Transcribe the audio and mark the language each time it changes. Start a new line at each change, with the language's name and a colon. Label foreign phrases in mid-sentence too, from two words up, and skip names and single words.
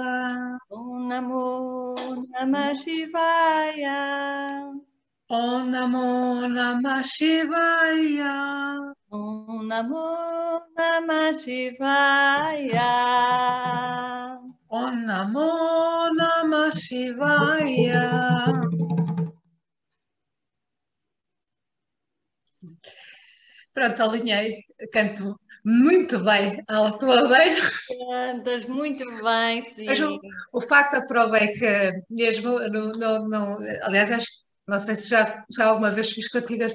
Sanskrit: Om Namo Namah Shivaya. Om Namo Namah Shivaya. Om Namo Namah Shivaya. Om Namo Namah Shivaya.
Portuguese: Pronto, alinhei, canto muito bem, estou bem. Estás muito bem, sim. Mas o facto aprovei que mesmo, aliás, não sei se já alguma vez fiz contigo estes